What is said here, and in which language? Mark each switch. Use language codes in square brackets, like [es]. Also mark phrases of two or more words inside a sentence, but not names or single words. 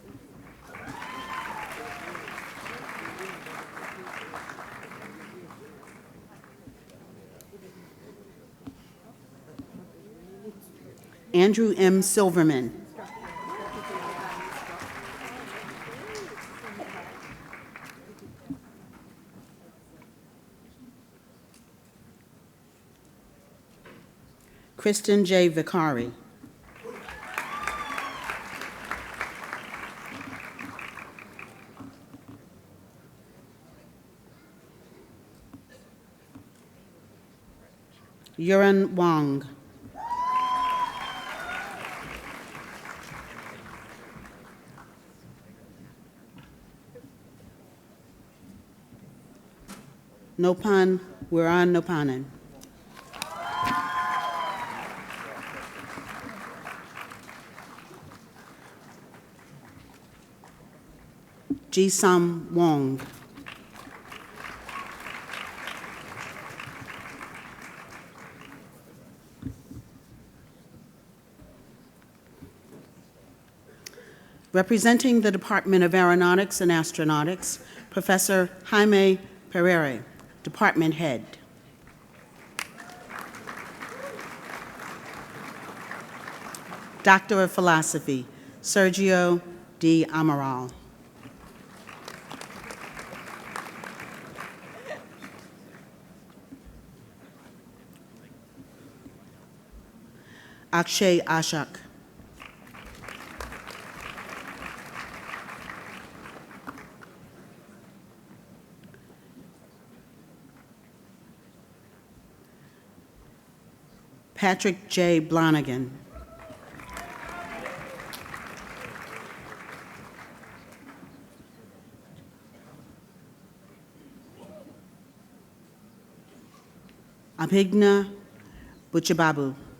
[en] Andrew M. Silverman. Kristen J. Vicari. Yuran Wang. Nopan Wiran Nopanen. Ji-Sam Wong. Representing the Department of Aeronautics and Astronautics, Professor Jaime Pereira, Department Head. Doctor of Philosophy, Sergio D. Amaral. Akshay Ashok. Patrick J. Blonigan. Abhigna Buchababu.